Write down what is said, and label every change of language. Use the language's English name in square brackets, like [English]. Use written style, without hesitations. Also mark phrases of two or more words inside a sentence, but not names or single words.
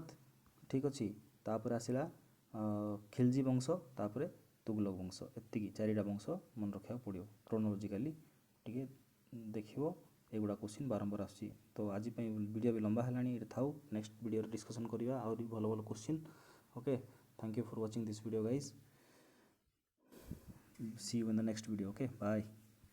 [Odia] ଠିକ୍ ଅଛି, ତାପରେ ଆସିଲା ଖିଲଜି ବଂଶ, ତାପରେ ତୁଗଲକ ବଂଶ। ଏତିକି 4ଟା ବଂଶ ମନେ ରଖିବାକୁ ପଡ଼ିବ। କ୍ରୋନୋଲୋଜିକାଲି ଟିକେ ଦେଖିବ, ଏଗୁଡ଼ା କ୍ୱେଶ୍ଚିନ୍ ବାରମ୍ବାର ଆସୁଛି। ତ ଆଜି ପାଇଁ ଭିଡ଼ିଓ ବି ଲମ୍ବା ହେଲାଣି, ଏଠି ଥାଉ। [English] next video [Odia] ଡିସ୍କସନ୍ କରିବା ଆହୁରି ଭଲ ଭଲ କ୍ୱେଶ୍ଚିନ୍। [English] Okay, thank you for watching this video guys. See you in the next video. Okay, bye.